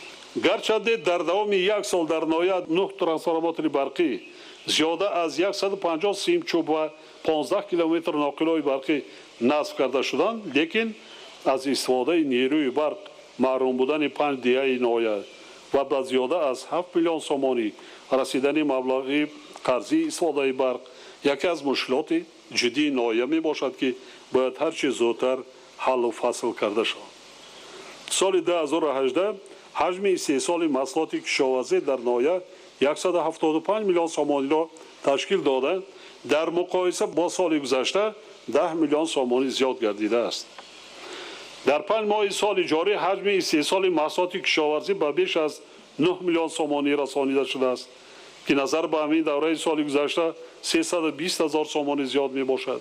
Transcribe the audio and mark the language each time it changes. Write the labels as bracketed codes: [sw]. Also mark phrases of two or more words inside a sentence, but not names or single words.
[tg] гарчанде дар давоми 1 сол дар ноҳия 9 трансформатори барқӣ зиёда аз 150 симчӯб ва 15 километр ноқилҳои барқӣ насб карда шуданд лекин аз истифодаи нерӯи барқ маҳрум будани 5 диҳаи ноҳия ва ба зиёда аз 7 миллион сомонӣ расидани маблағи қарзии истифодаи барқ яке аз мушкилоти ҷиддии ноҳия мебошад ки бояд ҳар чӣ зудтар ҳаллу фасл карда шавад. соли 2018 ҳаҷми истеҳсоли маҳсулоти кишоварзӣ дар ноҳия 175 میلیون سومانی را تشکیل داده، در مقایسه با سال گذشته 10 میلیون سومانی زیاد گردیده است. در 5 ماه سال جاری حجم استحصال محصولات کشاورزی به بیش از 9 میلیون سومانی رسانیده شده است که نظر به همین دوره سال گذشته 320 هزار سومانی زیاد می باشد.